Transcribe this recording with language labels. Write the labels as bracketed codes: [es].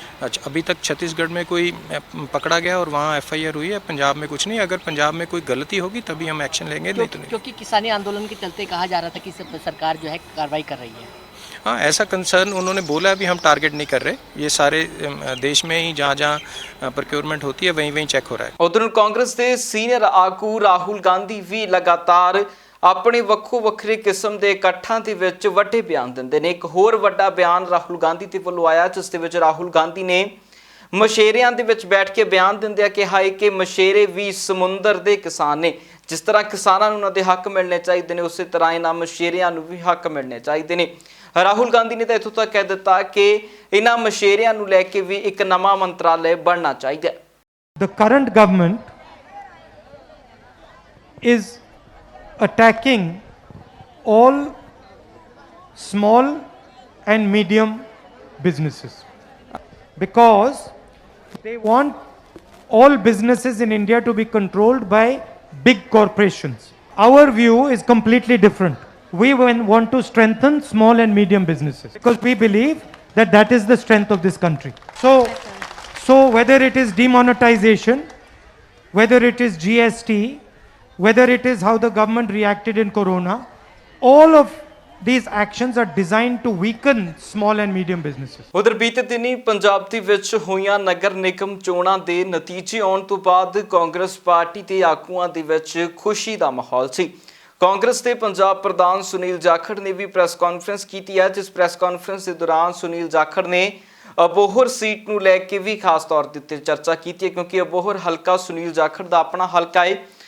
[hi] अच्छा, अभी तक छत्तीसगढ़ में कोई पकड़ा गया और वहाँ FIR हुई है, पंजाब में कुछ नहीं। अगर पंजाब में कोई गलती होगी तभी हम एक्शन लेंगे, नहीं तो नहीं। क्योंकि किसानी आंदोलन के चलते कहा जा रहा था कि सरकार जो है कार्रवाई कर रही है। हाँ, ऐसा कंसर्न उन्होंने बोला भी हम टारगेट नहीं कर रहे, ये सारे देश में ही जहाँ प्रोक्योरमेंट होती है वहीं चेक हो रहा है। [pa] उधर कांग्रेस के सीनियर आगू राहुल गांधी भी लगातार ਆਪਣੇ ਵੱਖੋ ਵੱਖਰੇ ਕਿਸਮ ਦੇ ਇਕੱਠਾਂ ਦੇ ਵਿੱਚ ਵੱਡੇ ਬਿਆਨ ਦਿੰਦੇ ਨੇ। ਇੱਕ ਹੋਰ ਵੱਡਾ ਬਿਆਨ ਰਾਹੁਲ ਗਾਂਧੀ ਤੇ ਵੱਲੋਂ ਆਇਆ, ਜਿਸ ਦੇ ਵਿੱਚ ਰਾਹੁਲ ਗਾਂਧੀ ਨੇ ਮਸ਼ੇਰਿਆਂ ਦੇ ਵਿੱਚ ਬੈਠ ਕੇ ਬਿਆਨ ਦਿੰਦਿਆਂ ਕਿਹਾ ਹੈ ਕਿ ਮਸ਼ੇਰੇ ਵੀ ਸਮੁੰਦਰ ਦੇ ਕਿਸਾਨ ਨੇ। ਜਿਸ ਤਰ੍ਹਾਂ ਕਿਸਾਨਾਂ ਨੂੰ ਉਹਨਾਂ ਦੇ ਹੱਕ ਮਿਲਣੇ ਚਾਹੀਦੇ ਨੇ, ਉਸੇ ਤਰ੍ਹਾਂ ਇਹਨਾਂ ਮਸ਼ੇਰਿਆਂ ਨੂੰ ਵੀ ਹੱਕ ਮਿਲਣੇ ਚਾਹੀਦੇ ਨੇ। ਰਾਹੁਲ ਗਾਂਧੀ ਨੇ ਤਾਂ ਇੱਥੋਂ ਤੱਕ ਕਹਿ ਦਿੱਤਾ ਕਿ ਇਹਨਾਂ ਮਸ਼ੇਰਿਆਂ ਨੂੰ ਲੈ ਕੇ ਵੀ ਇੱਕ ਨਵਾਂ ਮੰਤਰਾਲੇ ਬਣਨਾ ਚਾਹੀਦਾ। [en] The current government is attacking all small and medium businesses because they want all businesses in India to be controlled by big corporations. Our view is completely different. We want to strengthen small and medium businesses because we believe that that is the strength of this country. So whether it is demonetization, whether it is GST, whether it is how the government reacted in Corona, all of these actions are designed to weaken small and medium businesses. [pa] ਉਧਰ ਬੀਤੇ ਦਿਨੀ ਪੰਜਾਬ ਦੇ ਵਿੱਚ ਹੋਈਆਂ ਨਗਰ ਨਿਗਮ ਚੋਣਾਂ ਦੇ ਨਤੀਜੇ ਆਉਣ ਤੋਂ ਬਾਅਦ ਕਾਂਗਰਸ ਪਾਰਟੀ ਤੇ ਆਗੂਆਂ ਦੇ ਵਿੱਚ ਖੁਸ਼ੀ ਦਾ ਮਾਹੌਲ ਸੀ। ਕਾਂਗਰਸ ਦੇ ਪੰਜਾਬ ਪ੍ਰਧਾਨ ਸੁਨੀਲ ਜਾਖੜ ਨੇ ਵੀ ਪ੍ਰੈਸ ਕਾਨਫਰੰਸ ਕੀਤੀ ਹੈ, ਜਿਸ ਪ੍ਰੈਸ ਕਾਨਫਰੰਸ ਦੇ ਦੌਰਾਨ ਸੁਨੀਲ ਜਾਖੜ ਨੇ ਅਬੋਹਰ ਸੀਟ ਨੂੰ ਲੈ ਕੇ ਵੀ ਖਾਸ ਤੌਰ ਦੇ ਉੱਤੇ ਚਰਚਾ ਕੀਤੀ ਹੈ, ਕਿਉਂਕਿ ਅਬੋਹਰ ਹਲਕਾ ਸੁਨੀਲ ਜਾਖੜ ਦਾ ਆਪਣਾ ਹਲਕਾ ਹੈ।